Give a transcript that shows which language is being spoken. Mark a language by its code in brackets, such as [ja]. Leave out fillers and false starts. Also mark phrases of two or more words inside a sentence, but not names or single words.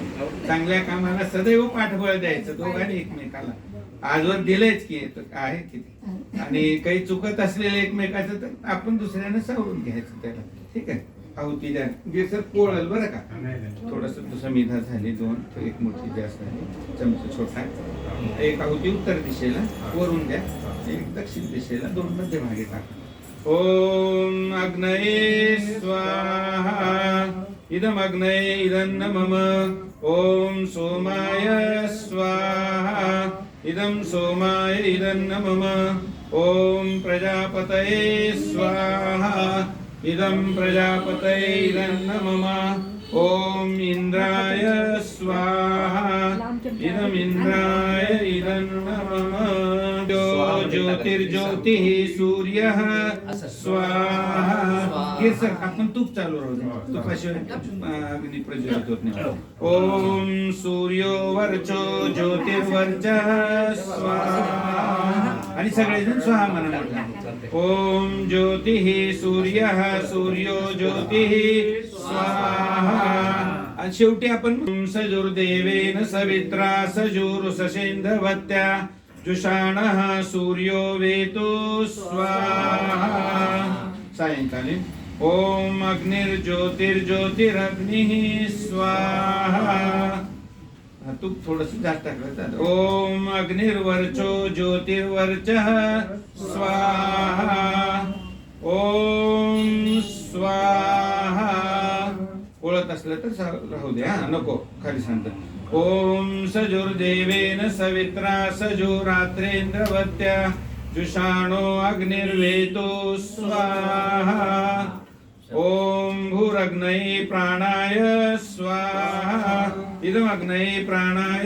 [mr] चांगल्या कामाला सदैव पाठबळ द्यायचं दोघांनी एकमेकाला आजवर दिलंच की आहे किती आणि काही चुकत असलेलं एकमेकाचं तर आपण दुसऱ्यानं सावरून घ्यायचं त्याला ठीक आहे आहुती द्या गिरसर पोळल बरं का थोडस समिधा झाली दोन एक मोठी जास्त झाली चमचा छोटा एक आहुती उत्तर दिशेला वरून द्या एक दक्षिण दिशेला दोन मध्यभागी टाका [sa] ओम अग्नये स्वाहा इदमग्नये इदन्न मम ॐ सोमाय स्वाहा इदं सोमाय इदन्न मम ॐ प्रजापतये स्वाहा इदं प्रजापतये इदन्न मम ॐ इन्द्राय स्वाहा इदम् इन्द्राय इदन्न मम ज्योतिर्ज्योतिः सूर्यः [mr] स्वाहा हे सर आपण तूप चालू राहू दे तुपाशिवाय अग्नी प्रज्वलित होत [sa] नाही ॐ सूर्यो वर्चो ज्योतिर्वर्चः स्वाहा [mr] आणि सगळेजण स्वाहा [sa] म्हणा ॐ ज्योतिः सूर्यः सूर्यो ज्योतिः स्वाहा [mr] आणि शेवटी आपण [sa] सजुर्देवेन सवित्रा सजुरुससेन्धवत्या जुषाणः सूर्यो वेतो स्वाहा सायंकाली ॐ अग्निर्ज्योतिर्ज्योतिरग्निः स्वाहा [mr] तूप थोडस जास्त टाकलं [sa] ॐ अग्निर्वर्चो ज्योतिर्वर्चः स्वाहा ॐ स्वाहा [mr] ओळख असलं तर राहू दे हा नको खाली सांगतो [sa] ॐ सजुर्देवेन सवित्रा सजुरात्रेन्द्रवत्या जुषाणो अग्निर्वेतो स्वाहा ॐ भूरग्नये प्राणाय स्वाहा इदमग्नये प्राणाय